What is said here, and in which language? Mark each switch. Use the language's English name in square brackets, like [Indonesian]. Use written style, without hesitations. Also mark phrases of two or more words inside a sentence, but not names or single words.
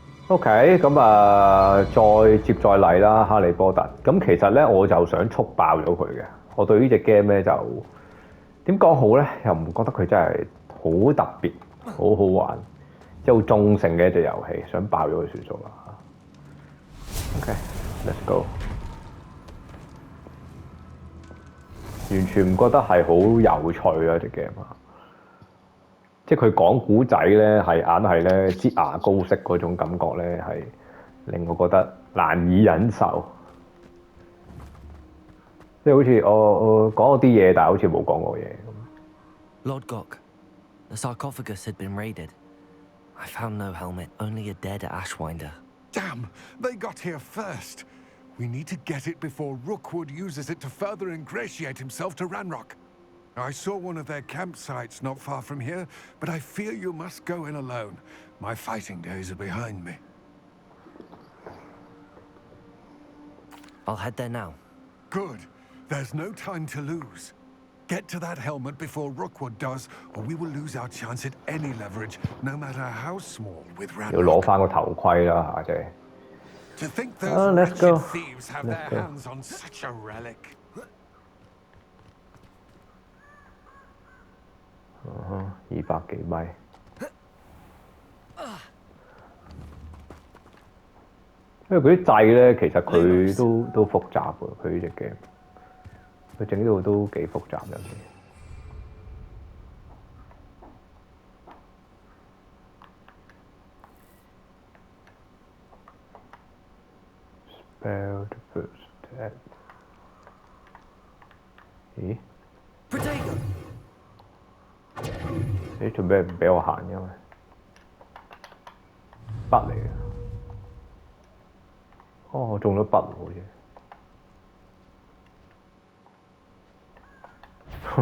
[Cantonese] OK，咁啊，再接再厲啦，哈利波特。咁其實咧，我就想速爆咗佢嘅。我對呢隻 game 咧就點講好咧，又唔覺得佢真係好特別，好好玩，即係好中性嘅一隻遊戲，想爆咗佢算數啦。 [English] OK，let's go。 [Cantonese] 完全唔覺得係好有趣啊！隻 game 啊，即係佢講古仔咧，係硬係咧擠牙膏式嗰種感覺咧，係令我覺得難以忍受。即係好似我講咗啲嘢，但係好似冇講過嘢咁。 [English] Lord Gok, the sarcophagus had been raided. I found no helmet, only a dead Ashwinder. Damn! They got here first. We need to get it before Rookwood uses it to further ingratiate himself to Ranrock. I saw one of their campsites not far from here, but I fear you must go in alone. My fighting days are behind me. I'll head there now. Good. There's no time to lose. Get to that helmet before Rookwood does, or we will lose our chance at any leverage, no matter how small, with Ranrock. [Cantonese] 要攞翻個頭盔啦嚇，即係。 [English] To think those Let's wretched go. thieves have Let's their go. hands on such a relic. [Cantonese] 200 幾米。因為嗰啲掣咧，其實佢都複雜喎，佢呢隻 game，佢整到都幾複雜有時。 [English] Spell the first attack。 [Cantonese] 咦？你做咩唔俾我行嘅？筆嚟嘅。哦，我中咗筆喎，好似。